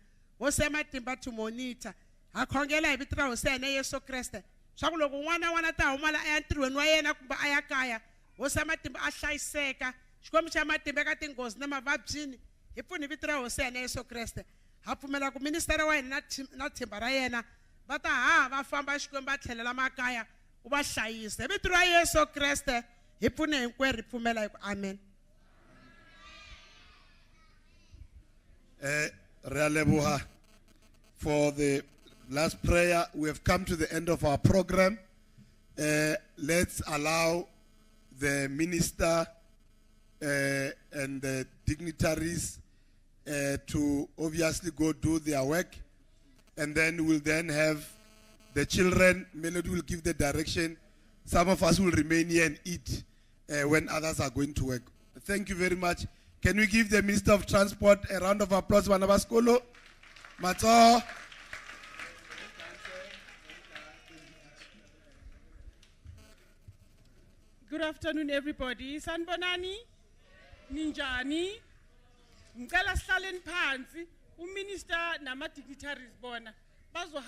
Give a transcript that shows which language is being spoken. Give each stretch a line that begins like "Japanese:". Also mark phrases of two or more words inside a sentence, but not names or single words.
Tsonga: Hosi ya matimba
English: to monitor.
Tsonga: Ha khongela hi vito ra Hosi ya hina Yesu Kriste swa ku loko n'wana ta huma la aya ntirhweni wa yena kumbe aya kaya Hosi ya matimba a hlayiseka. Xikwembu xa matimba eka tinghozi na mavabyini hi pfuni hi vito ra Hosi ya hina Yesu Kriste. Ha pfumela ku minister wa hina na thimba ra yena va ta va famba Xikwembu va tlhelela makaya u va hlayisa. Hi vito ra Yesu Kriste hi pfune hinkwerhu hi pfumela hi ku amen.
Southern Sotho: Re a leboha
English: for the last prayer. We have come to the end of our program. Let's allow the minister and the dignitaries to obviously go do their work, and then we'll then have the children. Melody will give the direction. Some of us will remain here and eat when others are going to work. Thank you very much. Can we give the Minister of Transport a round of applause? Manabaskolo, Mato. Good afternoon, everybody.
Zulu: Sanbonani, Ninjani, Ngala Stalin Pansi, Minister Nama dignitaries bona.